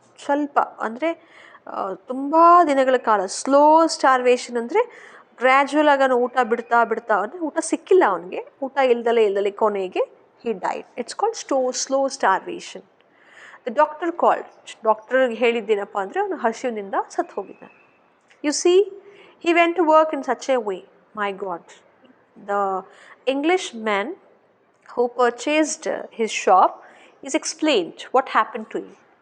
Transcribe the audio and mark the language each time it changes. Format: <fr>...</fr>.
<kn>ಸ್ವಲ್ಪ ಅಂದರೆ ತುಂಬ ದಿನಗಳ ಕಾಲ. ಸ್ಲೋ ಸ್ಟಾರ್ವೇಷನ್ ಅಂದರೆ ಗ್ರ್ಯಾಜುವಲ್ ಆಗಿ ಅವನು ಊಟ ಬಿಡ್ತಾ ಅಂದರೆ ಊಟ ಸಿಕ್ಕಿಲ್ಲ ಅವನಿಗೆ, ಊಟ ಇಲ್ದಲೆ ಕೊನೆಗೆ</kn> <en>he died. It's called slow starvation. The doctor called.</en> <kn>ಡಾಕ್ಟರ್ಗೆ ಹೇಳಿದ್ದೇನಪ್ಪ ಅಂದರೆ ಅವನು ಹಸಿವಿನಿಂದ ಸತ್ತು ಹೋಗಿದ್ದಾನೆ.</kn> <en>You see, he went to work in such a way. My God. The Englishman who purchased his shop is explained what happened to him.</en>